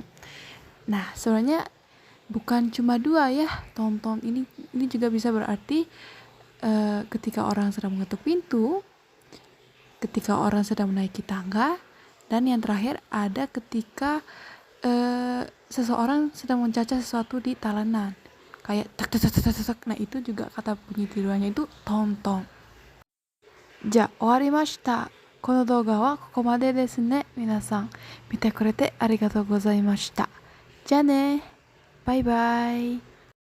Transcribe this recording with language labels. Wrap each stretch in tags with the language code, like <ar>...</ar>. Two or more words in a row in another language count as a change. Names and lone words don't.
<id>Nah, sebenarnya bukan cuma dua ya, tom-tom ini juga bisa berarti ketika orang sedang mengetuk pintu, ketika orang sedang menaiki tangga, dan yang terakhir ada ketika seseorang sedang mencaca sesuatu di talenan. Kayak tak tak tak tak tak. Nah, itu juga kata bunyi tiruannya itu tom-tom.</id> <ja>じゃ、終わりました. この動画はここまでですね。皆さん、見てくれてありがとうございました。じゃあね。バイバイ。</ja>